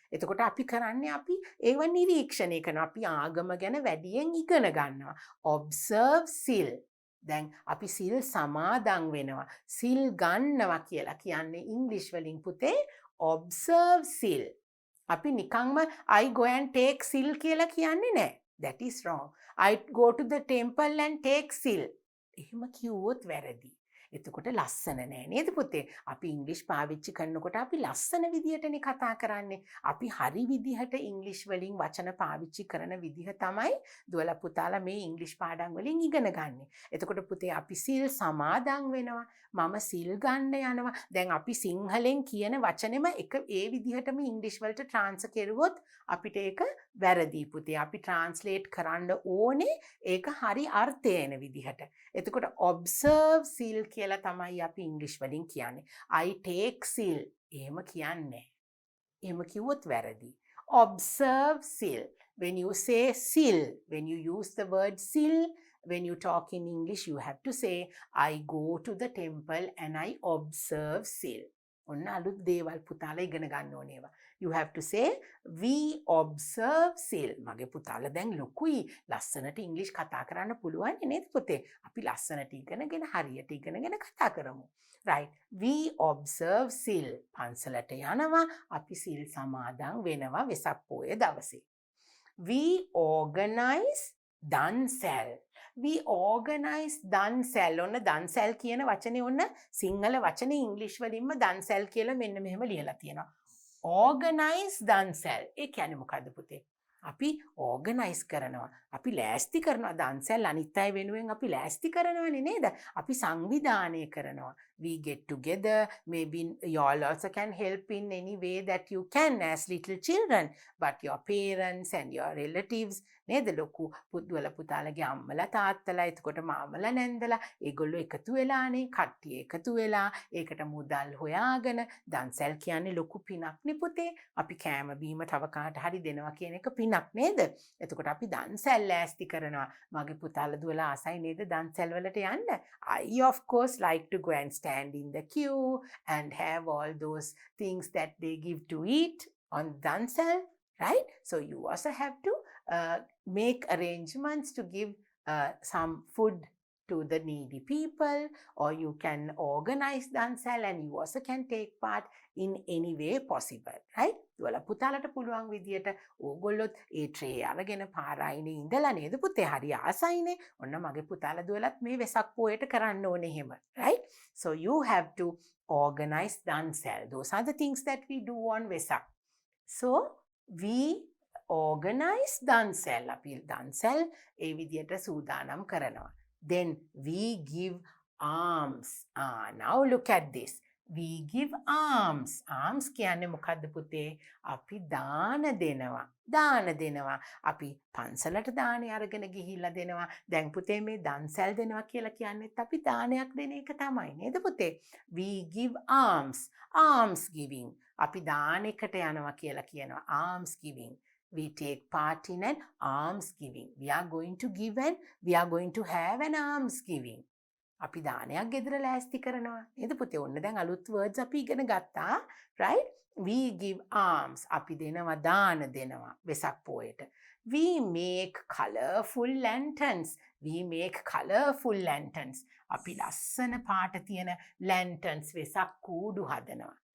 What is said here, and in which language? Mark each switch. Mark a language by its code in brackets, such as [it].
[si] එතකොට අපි කරන්නේ අපි ඒව නිරීක්ෂණය කරනවා. අපි ආගම ගැන වැඩියෙන් ඉගෙන ගන්නවා. [en] observe sil. [si] දැන් අපි සිල් සමාදන් වෙනවා. සිල් ගන්නවා කියලා කියන්නේ ඉංග්‍රීසි වලින් පුතේ [en] observe sil. [si] අපි නිකන්ම [en] I go and take sil [si] කියලා කියන්නේ නැහැ. [en] That is wrong. I go to the temple and take sil. [si] එහෙම කිව්වොත් වැරදි. එතකොට ලස්සන නෑ නේද පුතේ? අපි ඉංග්‍රීසි පාවිච්චි කරනකොට අපි ලස්සන විදිහටනේ කතා කරන්නේ. අපි හරි විදිහට ඉංග්‍රීසි වලින් වචන පාවිච්චි කරන විදිහ තමයි දුවලා පුතාලා මේ ඉංග්‍රීසි පාඩම් වලින් ඉගෙන ගන්න. එතකොට පුතේ අපි සිල් සමාදන් වෙනවා. මම සිල් ගන්න යනවා. දැන් අපි සිංහලෙන් කියන වචනෙම එක ඒ විදිහටම ඉංග්‍රීසි වලට ට්‍රාන්ස්ෆර් කරුවොත් අපිට ඒක වැරදි පුතේ. අපි ට්‍රාන්ස්ලේට් කරන්න ඕනේ ඒක හරි අර්ථය එන විදිහට. එතකොට [en] observe seal [si] කියලා තමයි අපි ඉංග්‍රීසි වලින් කියන්නේ. [en] I take seal. [si] එහෙම කියන්නේ. එහෙම කිව්වොත් වැරදි. [en] Observe seal. When you say seal, when you use the word seal, when you talk in English, you have to say, I go to the temple and I observe seal. [si] ඔන්න අලුත් දේවල් පුතාලා ඉගෙන ගන්න ඕනේ ඒවා. [en] You have to say, we observe seal. [si] මගේ පුතාලා දැන් ලොකුයි. ලස්සනට ඉංග්‍රීසි කතා කරන්න පුළුවන් නේද පුතේ? අපි ලස්සනට ඉගෙනගෙන හරියට ඉගෙනගෙන කතා කරමු. [en] Right. We observe seal. [si] පන්සලට යනවා. අපි සිල් සමාදන් වෙනවා වෙසක් පොය දවසේ. [en] We organize dansal. We organize dansal. [si] ඔන්න දන්සැල් කියන වචනේ ඔන්න සිංහල වචනේ ඉංග්‍රීසි වලින්ම දන්සැල් කියලා මෙන්න මෙහෙම ලියලා තියෙනවා. [en] Organize dansal. [si] ඒ කියන්නේ මොකද්ද පුතේ? අපි organize කරනවා. අපි ලෑස්ති කරනවා දන්සැල් අනිත් අය වෙනුවෙන් අපි ලෑස්ති කරනවනේ නේද? අපි සංවිධානය කරනවා. [en] We get together. Maybe you all also can help in any way that you can as little children. But your parents and your relatives [si] නේද ලොකු පුදුවල පුතාලගේ අම්මලා තාත්තලා එතකොට මාමලා නැන්දලා ඒගොල්ලෝ එකතු වෙලානේ කට්ටිය එකතු වෙලා ඒකට මුදල් හොයාගෙන දන්සැල් කියන්නේ ලොකු පිනක් නේ පුතේ අපි කෑම බීම තව කාට හරි දෙනවා කියන එක පිනක් නේද එතකොට අපි දන්සැල් ලෑස්ති කරනවා මගේ පුතාලා දුවලා ආසයි නේද දන්සැල් වලට යන්න [en] I of course like to go and stand in the queue and have all those things that they give to eat on dansal, right? So you also have to make arrangements to give some food to the needy people, or you can organize dansal and you also can take part in any way possible, right? [si] දුවලා පුතාලට පුළුවන් විදියට ඕගොල්ලොත් ඒ tray අරගෙන පාරායිනේ ඉඳලා නේද පුතේ හරි ආසයිනේ ඔන්න මගේ පුතාලා දුවලත් මේ වෙසක් පොයට කරන්න ඕනේ එහෙම, right? [en] So you have to organize dansal. Those are the things that we do on Vesak. So we organize dansal. [si] අපි dansal ඒ විදියට සූදානම් කරනවා. [en] Then we give alms. Now look at this. We give alms. Alms කියන්නේ [si] මොකද්ද පුතේ? අපි දාන දෙනවා. දාන දෙනවා. අපි පන්සලට දානේ අරගෙන ගිහිල්ලා දෙනවා. දැන් පුතේ මේ දන්සැල් දෙනවා කියලා කියන්නේත් අපි දානයක් දෙන එක තමයි නේද පුතේ? [en] We give alms. Alms giving. [si] අපි දානෙකට යනවා කියලා කියනවා. [en] Alms giving. We take part in an alms giving. We are going to give and we are going to have an alms giving. [si] අපි දානයක් ගෙදර ලෑස්ති කරනවා. නේද පුතේ? ඔන්න දැන් අලුත් words අපි ඉගෙන ගත්තා. Right? [en] We give alms. [si] අපි දෙනවා දාන දෙනවා Vesak පොයට. [en] We make colorful lanterns. We make colorful lanterns. [si] අපි ලස්සන පාට තියෙන lanterns වෙසක් කූඩු හදනවා.